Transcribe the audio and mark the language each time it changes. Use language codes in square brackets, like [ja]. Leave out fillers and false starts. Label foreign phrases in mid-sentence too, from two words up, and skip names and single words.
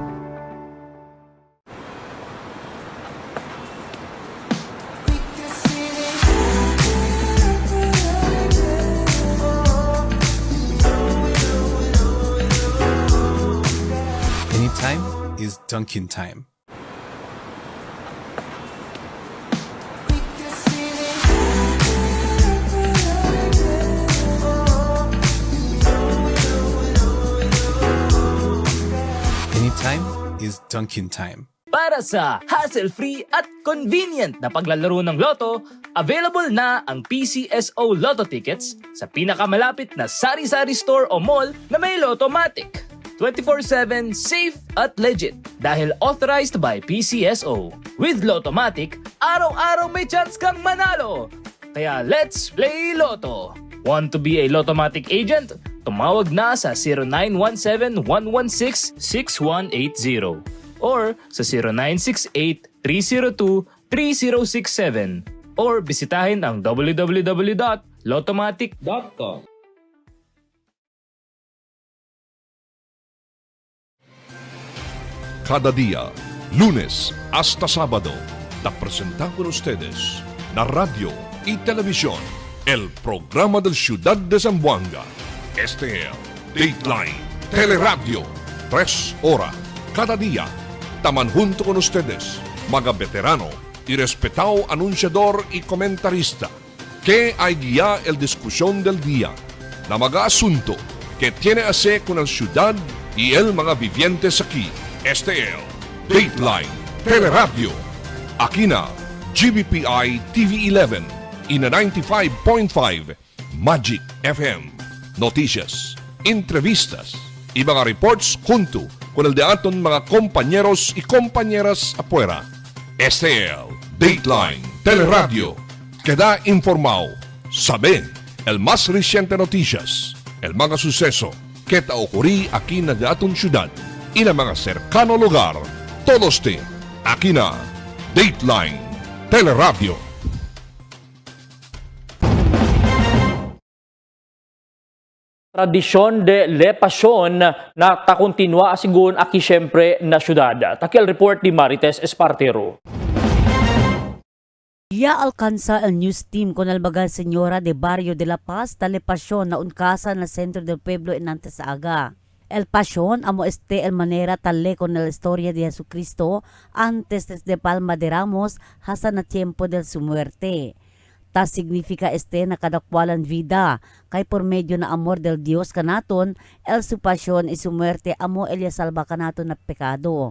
[en] Anytime is Dunkin' time. Anytime is Dunkin' time. [tl] Para sa hassle-free at convenient na paglalaro ng loto, available na ang PCSO Lotto tickets sa pinakamalapit na sari-sari store o mall na may Lottomatic. 24/7 safe at legit dahil [en] authorized by [tl] PCSO. With Lottomatic, araw-araw may chance kang manalo. [en] Kaya let's play Lotto. Want to be a Lottomatic agent? [tl] Tumawag na sa 0917-116-6180 or sa 0968-302-3067 or bisitahin ang www.lottomatic.com. [cbk] Cada día, lunes hasta sábado, te presentamos con ustedes la radio y televisión, el programa del Ciudad de Zamboanga. Este es Dateline Teleradio, 3 horas cada día. Taman junto con ustedes, mga veterano y respetado anunciador y comentarista, que hay guía el discusión del día, na mga asunto que tiene a ver con la ciudad y el mga vivientes aquí. Este es Dateline Teleradio. Aquí na GBPI TV11 y na 95.5 Magic FM. Noticias, entrevistas y mga reports junto con el de aton mga compañeros y compañeras afuera. Este es Dateline Teleradio. Queda informado, sabe el más reciente noticias, el mga suceso que ta ocurrí aquí na de aton ciudad y na mga cercano lugar. Todos te aquí na Dateline Teleradio. Tradisyon de Le Passion na takontinua asigun aki syempre na syudad. Takil report ni Marites Espartero. Ya alcanza el news team con el bagal señora de Barrio de La Paz de Le Passion na unkasa na centro del pueblo en Antesaaga. El Passion amo este el manera tale con la historia de Jesucristo antes de Palma de Ramos hasta na tiempo de su muerte. Ta significa este na kadakwalan vida, kay por medio na amor del Dios kanaton, el su pasyon y su muerte amo el salva kanaton na pekado.